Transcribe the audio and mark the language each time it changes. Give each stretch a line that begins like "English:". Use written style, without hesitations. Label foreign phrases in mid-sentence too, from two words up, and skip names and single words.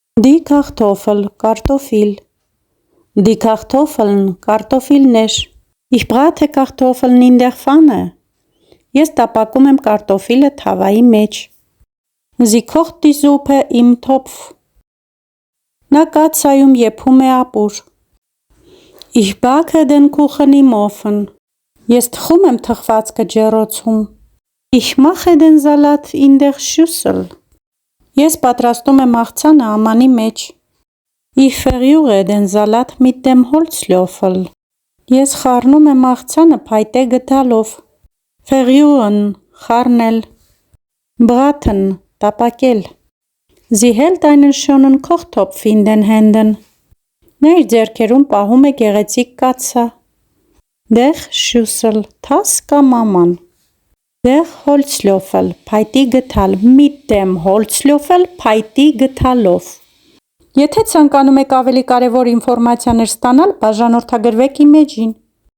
German: Die Kartoffel, Kartoffel. Die Kartoffeln, Kartoffeln. Ich brate Kartoffeln in der Pfanne.
Armenian: Ես տապակում եմ կարտոֆիլը թավայի մեջ.
German: Sie kocht die Suppe im Topf.
Armenian: Նա կաթսայում եփում է ապուր.
German: Ich backe den Kuchen im Ofen.
Armenian: Ես թխում եմ թխվածքը ջեռոցում.
German: Ich mache den Salat in der Schüssel.
Armenian: Ես պատրաստում եմ աղցանը ամանի մեջ.
German: Ich verrühre den Salat mit dem Holzlöffel.
Armenian: Ես խառնում եմ աղցանը փայտե գդալով.
German: Verrühren, խառնել. Braten, տապակել. Sie hält einen schönen Kochtopf in den Händen.
Armenian: Նա իր ձեռքերում պահում է գեղեցիկ կաթսա.
German: Der Schüssel,
Armenian: թաս կամ աման.
German: Der Holzlöffel,
Armenian: փայտի գդալ.
German: Mit dem Holzlöffel,
Armenian: փայտի գդալով. Եթե ցանկանում եք ավելի կարևոր ինֆորմացիաներ ստանալ, բաժանորդագրվեք իմեջին.